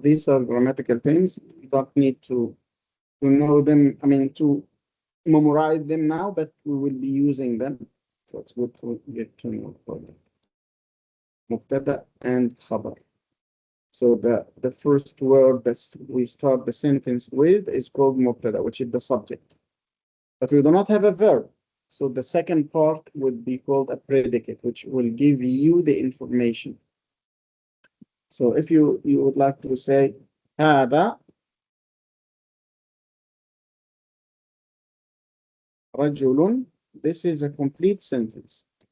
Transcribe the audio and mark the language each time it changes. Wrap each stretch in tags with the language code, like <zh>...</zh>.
<en>These are grammatical things. You don't need to know them, to memorize them now, but we will be using them. So it's good to get to know about them.</en> <ar>مبتدأ and خبر.</ar> <en>So the first word that we start the sentence with is called مبتدأ, which is the subject. But we do not have a verb. So the second part would be called a predicate, which will give you the information. So if you would like to say</en> <ar>هذا رجل,</ar> <en>this is a complete sentence.</en>